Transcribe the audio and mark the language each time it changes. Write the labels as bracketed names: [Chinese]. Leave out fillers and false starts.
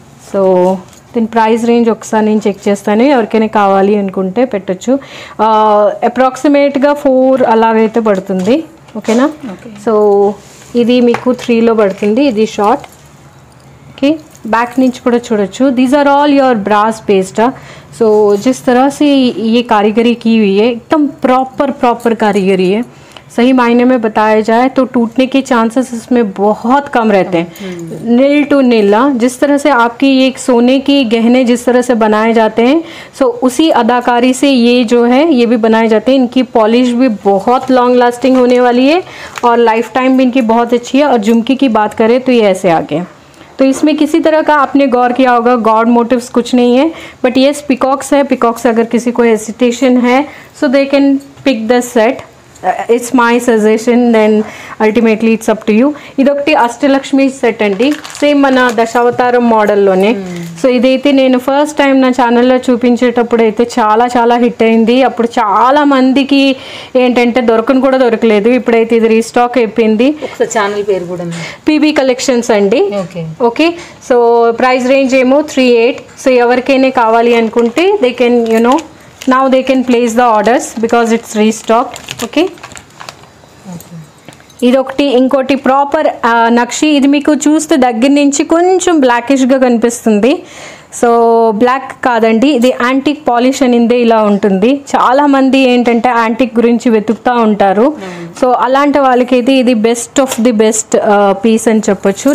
[Telugu] So దీని price range ఒకసారి నేను చెక్ చేస్తాను, ఎవరికైనా కావాలి అనుకుంటే పెట్టచ్చు. అప్రాక్సిమేట్గా 4 అలాగైతే పడుతుంది. ఓకేనా, సో ఇది మీకు 3లో పడుతుంది. ఇది షార్ట్. ఓకే, [Hindi] बैक नीचे [Telugu] కూడా చూడొచ్చు. These are all your brass paste. [Hindi] सो जिस तरह से ये कारीगरी की हुई है एकदम प्रॉपर कारीगरी है. सही मायने में बताया जाए तो टूटने के चांसेस इसमें बहुत कम रहते हैं, नील टू नील. जिस तरह से आपकी ये सोने की गहने जिस तरह से बनाए जाते हैं, सो उसी अदाकारी से ये जो है ये भी बनाए जाते हैं. इनकी पॉलिश भी बहुत लॉन्ग लास्टिंग होने वाली है और लाइफ टाइम भी इनकी बहुत अच्छी है. और झुमकी की बात करें तो ये ऐसे आगे, तो इसमें किसी तरह का आपने गौर किया होगा, गॉड मोटिव्स कुछ नहीं है, बट ये पिकॉक्स है. पिकॉक्स अगर किसी को हेसिटेशन है सो [English] They can pick the set. It's my suggestion, then ultimately it's up to you. [Telugu] ఇదొకటి అష్టలక్ష్మి సెట్ అండి, సేమ్ మన దశావతారం మోడల్లోనే. సో ఇదైతే నేను ఫస్ట్ టైం నా ఛానల్లో చూపించేటప్పుడు అయితే చాలా హిట్ అయింది. అప్పుడు చాలా మందికి ఏంటంటే దొరకలేదు. ఇప్పుడైతే ఇది రీస్టాక్ అయిపోయింది. ఛానల్ పేరు కూడా పీబీ కలెక్షన్స్ అండి. ఓకే, సో ప్రైస్ రేంజ్ ఏమో 38. [English] so [Telugu] ఎవరికైనా కావాలి అనుకుంటే [English] They can now they can place the orders because it's restocked. [Telugu] Okay, ఇదొకటి. ఇంకోటి ప్రాపర్ నక్షి. ఇది మీకు చూస్తే దగ్గర నుంచి కొంచెం బ్లాకిష్గా కనిపిస్తుంది. సో బ్లాక్ కాదండి, ఇది యాంటిక్ పాలిష్ అనిందే ఇలా ఉంటుంది. చాలామంది ఏంటంటే యాంటిక్ గురించి వెతుకుతూ ఉంటారు. సో అలాంటి వాళ్ళకైతే ఇది best of the best piece అని చెప్పొచ్చు.